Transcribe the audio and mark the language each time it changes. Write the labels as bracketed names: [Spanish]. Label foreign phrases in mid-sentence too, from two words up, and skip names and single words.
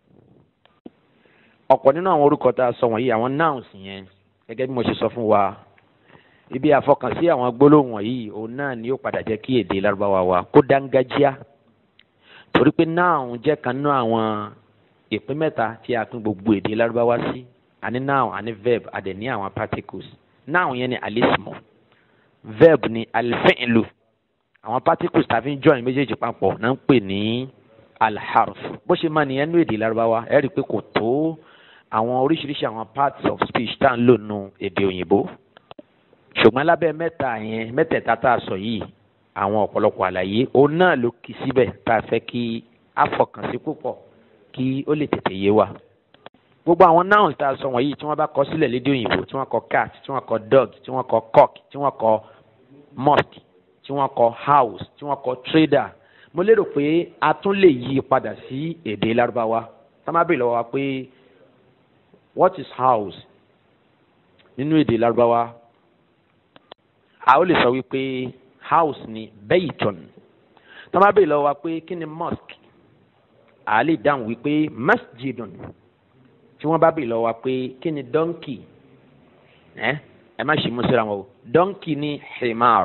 [Yoruba] Ọ̀pọ̀ nínú àwọn orúkọ tá a sọ wọ̀nyí, àwọn nouns yẹn, gẹ́gẹ́ bí mo ṣe sọ fún wa, ibi àfọkànsí àwọn gbólóhùn wọ̀nyí òun náà ni ó padà jẹ́ kí èdè Lárúbáwá wa kó dángájíá. Torí pé noun jẹ́ kan nínú àwọn ìpín mẹ́ta tí a pín gbogbo èdè Lárúbáwá sí. A ní noun, a ní verb, a dẹ̀ ní àwọn particles. Noun yẹn ni alismu, verb ni alfi'lu, àwọn particles tá a fi ń join méjèèjì papọ̀ náà ń pè ní alharf. Bó ṣe máa nìyẹn nínú èdè Lárúbáwá, ẹ rí i pé kò tó àwọn oríṣiríṣi àwọn [English] parts of speech [Yoruba] tá à ń lò nínú èdè òyìnbó. Ṣùgbọ́n lábẹ́ mẹ́tẹ̀ẹ̀ta tá a sọ yìí, àwọn ọ̀pọ̀lọpọ̀ àlàyé òun náà ló kì síbẹ̀ tá a fẹ́ kí a fọkàn sí púpọ̀ kí ó lè tètè yé wa. Gbogbo àwọn nouns tá a sọ wọ̀nyí tí wọ́n bá kọ sílẹ̀ lédè òyìnbó, tí wọ́n kọ cat, tí wọ́n kọ dog, tí wọ́n kọ cock, tí wọ́n kọ mosque, tí wọ́n kọ house, tí wọ́n kọ trader, mo lérò pé a tún lè yí padà sí èdè Lárúbáwá. Tá a máa béèrè lọ́wọ́ wa pé [English] what is house [Yoruba] nínú èdè Lárúbáwá, a ó lè sọ wípé house ni baytun. Tá a máa béèrè lọ́wọ́ wa pé kí ni mosque, a lè dáhùn wípé masjidun. Tí wọ́n bá béèrè lọ́wọ́ wa pé kí ni donkey, ẹ má ṣe mú síra wọn o, donkey ni himar.